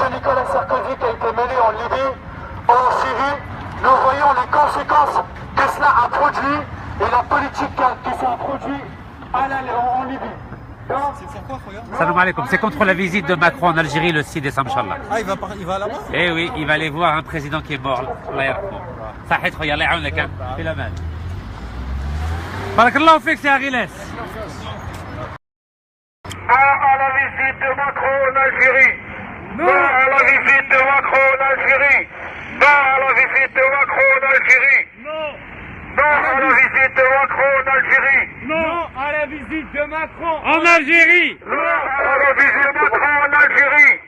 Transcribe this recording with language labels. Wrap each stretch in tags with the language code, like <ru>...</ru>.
<fr>Nicolas Sarkozy qui a été menée en Libye, en Syrie, nous voyons les conséquences que cela a produit et la politique qui s'est produite en Libye.</fr> <ar>Salam alaikum.</ar> <fr>C'est contre la visite de Macron en Algérie le 6 décembre, Inch'Allah. Ah, il va là-bas? Eh oui, il va aller voir un président qui est mort.</fr> <ar>Allah yarhamou. صحيت خويا الله يعاونك في الامان. بارك الله فيك يا غيلاس.</ar> <fr>Non à la visite de Macron en Algérie. Non à la visite de Macron en Algérie. Non à la visite de Macron en Algérie. Non à la visite de Macron en Algérie. Non à la visite de Macron en Algérie.</fr>